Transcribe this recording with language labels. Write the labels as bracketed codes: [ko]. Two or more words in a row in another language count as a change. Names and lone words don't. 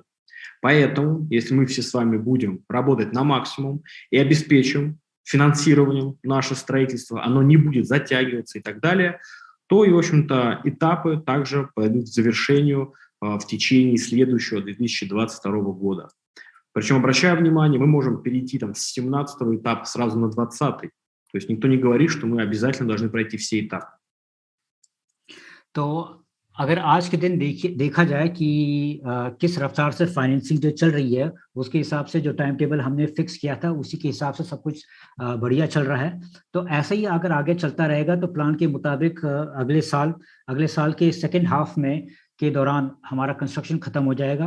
[ru] Поэтому, если мы все с вами будем работать на максимум и обеспечим финансированием наше строительство, оно не будет затягиваться и так далее, то и, в общем-то, этапы также пойдут к завершению в течение следующего 2022 года. Причем, обращая внимание, мы можем перейти там, с 17-го этапа сразу на 20-й. То есть никто не говорит, что мы обязательно должны пройти все этапы. [hi] तो अगर आज के दिन देखा जाए कि किस रफ्तार से फाइनेंसिंग जो चल रही है, उसके हिसाब से जो [en] time table [hi] हमने फिक्स किया था उसी के हिसाब से सब कुछ बढ़िया चल रहा है, तो ऐसे ही अगर आगे चलता रहेगा तो प्लान के मुताबिक अगले साल के [en] second half [hi] में के दौरान हमारा कंस्ट्रक्शन खत्म हो जाएगा।